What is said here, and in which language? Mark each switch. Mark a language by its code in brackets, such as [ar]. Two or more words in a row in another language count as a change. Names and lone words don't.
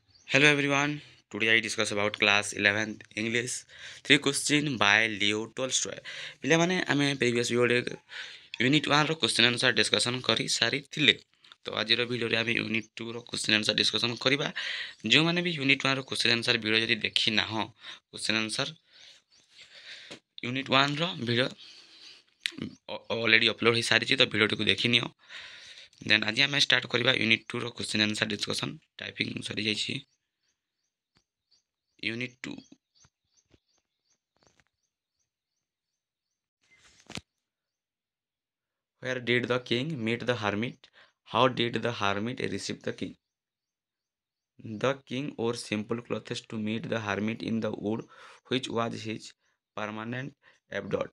[en] Hello everyone. Today I discuss about class 11th English. Three question by Leo Tolstoy. [or] ପିଲାମାନେ ଆମେ [en] previous videoରେ [or] ୟୁନିଟ୍ 1ର [en] question answer discussion [or] କରି ସାରିଥିଲେ। ତ ଆଜିର ଭିଡ଼ିଓରେ ଆମେ ୟୁନିଟ୍ 2ର [en] question answer discussion [or] କରିବା। ଯେଉଁମାନେ ବି ୟୁନିଟ୍ 1ର [en] question answer video [or] ଯଦି ଦେଖିନାହଁ [en] question answer unit 1ର video already upload [or] ହୋଇସାରିଛି, ତ ଭିଡ଼ିଓଟିକୁ ଦେଖିନିଅ। ଦେନ୍ ଆଜି ଆମେ ଷ୍ଟାର୍ଟ କରିବା ୟୁନିଟ୍ 2ର [en] question answer discussion. [or] ଟାଇପିଂ ସରିଯାଇଛି। [en] यूनिट 2 Where did the king meet the hermit? How did the hermit receive the king? The king wore simple clothes to meet the hermit in the wood, which was his permanent abode.